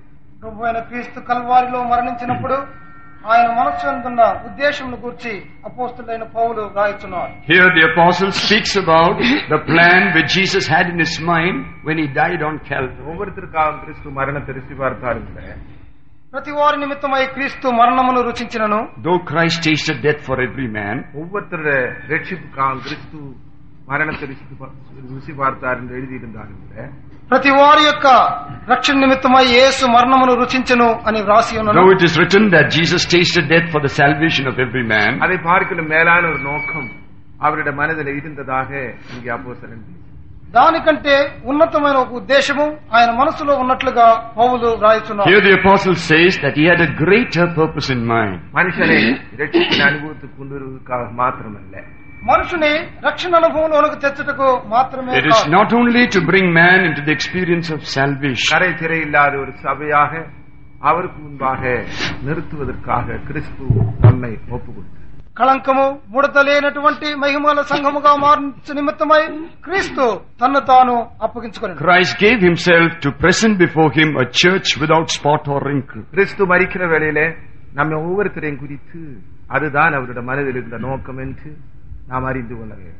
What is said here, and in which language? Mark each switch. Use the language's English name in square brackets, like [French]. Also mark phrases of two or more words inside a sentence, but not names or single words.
[Telugu] ప్రభువైన క్రీస్తు కల్వారిలో మరణించినప్పుడు ఆయన మనస్సు అందున్న ఉద్దేశమును గురించి అపోస్తలుడైన పౌలు రాయుచున్నాడు. [English] Here the apostle speaks about the plan which Jesus had in his mind when he died on Calvary. [Tamil] ஒவ்வொருத்தருக்காக கிறிஸ்து மரணத்தை ருசி பார்த்தாலும் [Telugu] ప్రతి వారి నిమిత్తమై క్రీస్తు మరణమును రుచించినను, [English] Though Christ tasted death for every man, [Tamil] ஒவ்வொருத்தருடைய ரட்சிப்புக்காக கிறிஸ்து மரணத்தை ருசி பார்த்தார் என்று எழுதியிருந்தாலும் [Telugu] ప్రతి వారి యొక్క రక్షణ నిమిత్తమై యేసు మరణమును రుచించెను అని వ్రాసి ఉన్నది. [English] though it is written that Jesus tasted death for the salvation of every man, [Tamil] அதை பார்க்கலும் மேலான ஒரு நோக்கம் அவருடைய மனதில் இருந்ததாக இங்கே அப்போஸ்தலன் [Telugu] దానికంటే ఉన్నతమైన ఒక ఉద్దేశము ఆయన మనసులో ఉన్నట్లుగా పౌలు రాయుచున్నాడు. [English] here the apostle says that he had a greater purpose in mind. [Tamil] மனுஷனை ரட்சிப்பின் அனுபவத்துக்கு கொண்டு வருவதற்காக மாத்திரமல்ல, [Telugu] మనుషుని రక్షణ అనుభవంలోనికి తెచ్చుటకు మాత్రమే [English] It is not only to bring man into the experience of salvation. [Tamil] கரை திரை இல்லாத ஒரு சபையாக அவருக்கு முன்பாக நிறுத்துவதற்காக கிறிஸ்து தம்மை ஒப்பு கொடுத்தார். [Telugu] కళంకము ముడత లేనటువంటి మహిమల సంఘముగా మార్చు నిమిత్తమై క్రీస్తు తన్ను తాను అప్పగించుకున్నాడు. [English] Christ gave himself to present before him a church without spot or wrinkle. [Tamil] கிறிஸ்து மரிக்கிற வேளையிலே நம்ம ஒவ்வொருத்தரையும் குறித்து அதுதான் அவருடைய மனதில் இருந்த நோக்கம் என்று நாம் அறிந்து கொள்ள வேண்டும்.